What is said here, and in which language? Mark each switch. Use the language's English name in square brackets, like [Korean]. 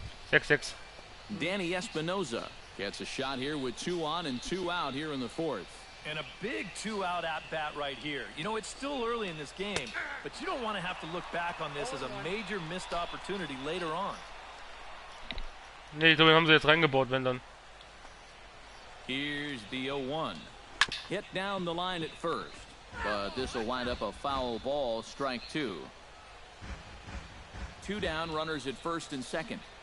[English] 6-6. Danny Espinoza gets a shot here with 2 on and 2 out here in the 4th. And a big 2-out at-bat right here. You know, it's still early in this game, but you don't want to have to look back on this as a major missed opportunity later on. [German] Nee, ich glaube, den haben sie jetzt reingebaut, wenn dann. [English] Here's the 0-1. Hit down the line at first, but this will wind up a foul ball, strike 2. 2 down, runners at first and second.